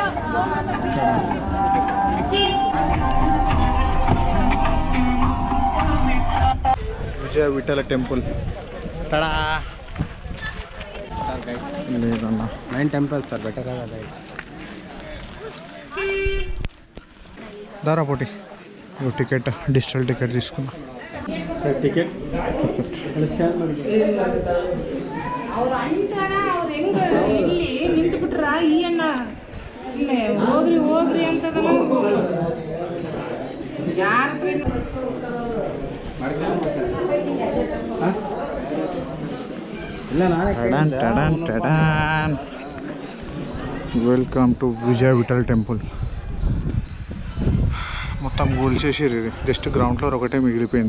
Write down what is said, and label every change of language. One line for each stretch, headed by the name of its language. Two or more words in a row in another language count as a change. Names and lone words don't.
Telugu: విజయ విఠల టెంపుల్ లేదన్నా
English: 9 temples sir better కదా
Telugu: దారా పోటీ టికెట్
English: digital ticket
Telugu: తీసుకున్నా
Kannada: ಟಿಕೆಟ್ ಅವ್ರು ಅಂತಾರ ಅವ್ರು ಹೆಂಗ ಇಲ್ಲಿ ನಿಂತು ಬಿಟ್ರ ಈ ಅಣ್ಣ ಸುಮ್ಮನೆ ಹೋಗ್ರಿ ಹೋಗ್ರಿ ಅಂತದ ಯಾರ
English: Welcome to Vijaya Vittal Temple.
Telugu: మొత్తం కూల్చేసారు. ఇది
English: just ground floor
Telugu: ఒకటే మిగిలిపోయింది.